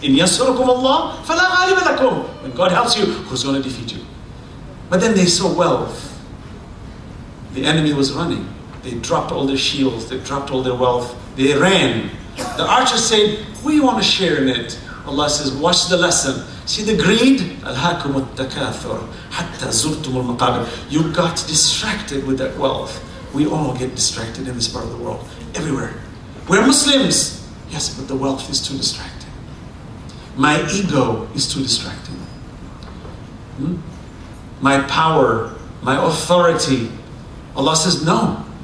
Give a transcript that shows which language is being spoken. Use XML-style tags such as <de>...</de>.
<ar>In Yasurukum Allah, fala ghaliba lakum.</ar> <en>When God helps you, who's going to defeat you? But then they saw wealth. The enemy was running. They dropped all their shields. They dropped all their wealth. They ran. The archers said, we want to share in it. Allah says, watch the lesson. See the greed?</en> <ar>أَلْهَاكُمُ التَّكَاثُرُ حَتَّى زُرْتُمُ الْمَقَابِرِ.</ar> <en>You got distracted with that wealth. We all get distracted in this part of the world. Everywhere. We're Muslims. Yes, but the wealth is too distracting. My ego is too distracting. My power, my authority. Allah says, no.</en>